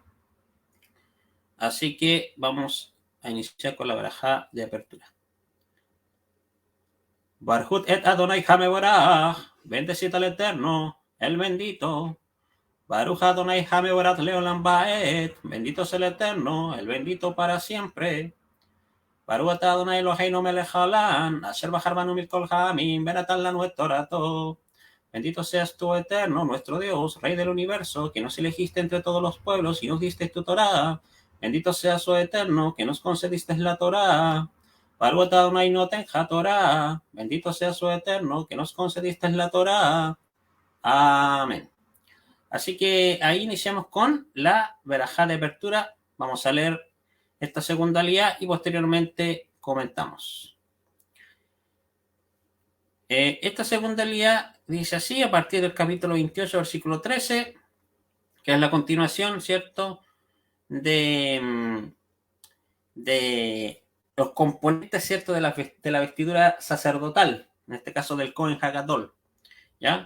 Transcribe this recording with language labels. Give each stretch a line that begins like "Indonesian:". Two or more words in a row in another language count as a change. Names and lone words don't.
Spanish: Así que vamos a iniciar con la verajá de apertura.
Hebrew: ברכו את אדוני המבורך,
Spanish: bendecid al Eterno, el bendito.
Hebrew: ברוך אדוני המבורך לעולם ועד,
Spanish: bendito es el Eterno, el bendito para siempre.
Hebrew: ברוך אדוני אלוהינו מלך העולם, אשר בחר בנו מכל העמים, ונתן לנו את תורתו.
Spanish: Bendito seas tú, Eterno, nuestro Dios, Rey del universo, que nos elegiste entre todos los pueblos y nos diste tu Torá. Bendito seas tú, Eterno, que nos concediste la Torá.
Hebrew: ברוך אדוני נותן התורה.
Spanish: Bendito seas tú, Eterno, que nos concediste la Torá. Amén. Así que ahí iniciamos con la verajá de apertura. Vamos a leer esta segunda aliyá y posteriormente comentamos. Esta segunda aliyá dice así, a partir del capítulo 28, versículo 13, que es la continuación, ¿cierto?, de los componentes, ¿cierto?, de la vestidura sacerdotal, en este caso del
Hebrew: כהן הגדול,
Spanish: ¿ya?